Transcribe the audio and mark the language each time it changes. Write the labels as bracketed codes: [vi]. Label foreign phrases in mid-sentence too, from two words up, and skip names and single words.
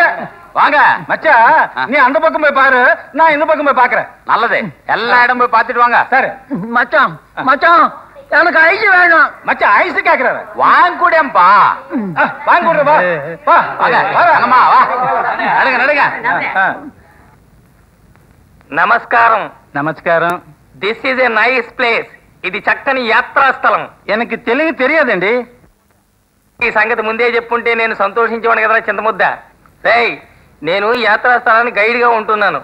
[ta] வாங்க மச்சா, நீ அந்த பக்கம் போய் பாரு, நான் இந்த பக்கம் போய் பாக்குறேன். நல்லது, எல்லா இடம் போய் பாத்துட்டு வாங்க. சரி மச்சான், மச்சான் எனக்கு ஐஸ் வேணும். மச்சான் ஐஸ் கேக்குறாரு, வாங்க கூடப்பா. வாங்க கூட வா வா வாங்கம்மா வா. நடுங்க நடுங்க. [te] నమస్కారం. నమస్కారం. [en] this is a nice place. [te] ఇది చక్కని యాత్రా స్థలం. எனக்கு తెలుగు తెలియదండి. ఈ సంగతి ముందే చెప్పుంటే నేను సంతోషించేవాడు కదా చింతముద్ద. రేయ్, నేను యాత్రా స్థలానికి గైడ్ గా ఉంటున్నాను.